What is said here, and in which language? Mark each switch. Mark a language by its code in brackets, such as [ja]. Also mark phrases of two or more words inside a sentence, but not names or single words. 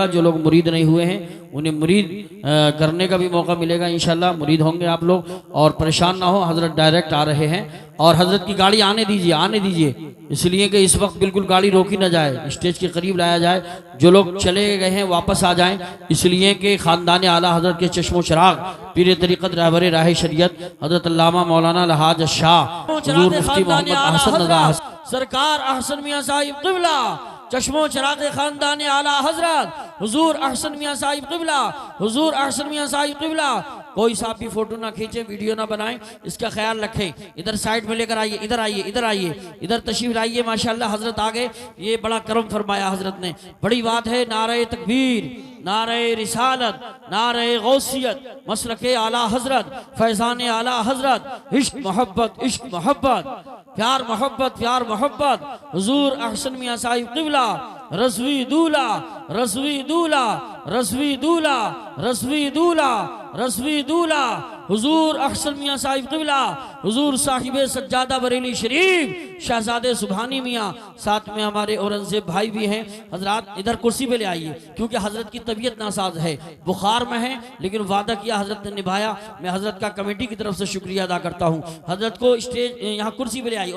[hi] जो लोग मुरीद नहीं हुए हैं उन्हें मुरीद करने का भी मौका मिलेगा। इंशाल्लाह मुरीद होंगे आप लोग, और परेशान ना हो, हज़रत डायरेक्ट आ रहे हैं। और हज़रत की गाड़ी आने दीजिए, इसलिए कि इस वक्त बिल्कुल गाड़ी रोकी ना जाए, स्टेज के करीब लाया जाए। जो लोग चले गए हैं वापस आ जाएं, इसलिए कि ख़ानदान आला हज़रत के चश्मो चराग पीर तरीक़त रहबर राह शरीयत हज़रत अल्लामा मौलाना लहाज शाह हुज़ूर मुफ्ती मोहम्मद अहसन रज़ा सरकार अहसन मियाँ साहिब क़िबला, चश्मो चराग ख़ानदान आला हज़रत हुज़ूर अहसन मियाँ साहिब क़िबला, हुज़ूर अहसन मियाँ साहिब क़िबला। कोई सा भी फोटो ना खींचे, वीडियो ना बनाएं, इसका ख्याल रखें। इधर साइड में लेकर आइए, इधर आइए, इधर तशरीफ लाइए। माशाल्लाह हज़रत आ गए, ये बड़ा करम फरमाया हज़रत ने, बड़ी बात है। नारे तकबीर, नारे रिसालत, नारे गौसियत, मसलके आला हज़रत, फैज़ान आला हज़रत, इश्क मोहब्बत, प्यार मोहब्बत, हुज़ूर अहसन मियाँ साहिब क़िबला, रज़वी दूला, हुज़ूर अहसन मियाँ साहिब क़िबला, हुज़ूर साहिब सज्जादा बरेली शरीफ, शहजादे सुभानी मियाँ, साथ में हमारे औरंगज़ेब भाई भी हैं। हज़रत इधर कुर्सी पे ले आइए, क्योंकि हज़रत की तबीयत नासाज है, बुखार में है, लेकिन वादा किया हज़रत ने निभाया। मैं हज़रत का कमेटी की तरफ से शुक्रिया अदा करता हूँ। हज़रत को स्टेज यहाँ कुर्सी पे ले आइए।